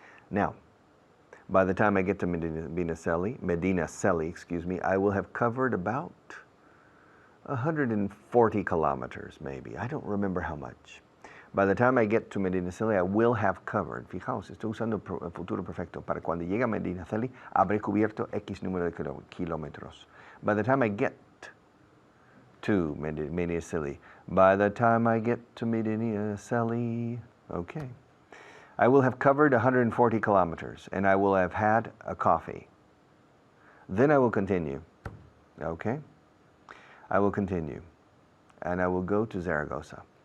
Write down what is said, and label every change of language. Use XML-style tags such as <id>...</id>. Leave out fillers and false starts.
<en>Now, by the time I get to Medinaceli, excuse me, I will have covered about 140 kilometers, maybe. I don't remember how much. By the time I get to Medinaceli, I will have covered.</en> <es>Fijaos, estoy usando el futuro perfecto. Para cuando llegue a Medinaceli, habré cubierto X número de kilómetros.</es> <en>By the time I get to Medinaceli, by the time I get to Medinaceli, okay, I will have covered 140 kilometers, and I will have had a coffee. Then I will continue, okay? I will continue, and I will go to Zaragoza.</en>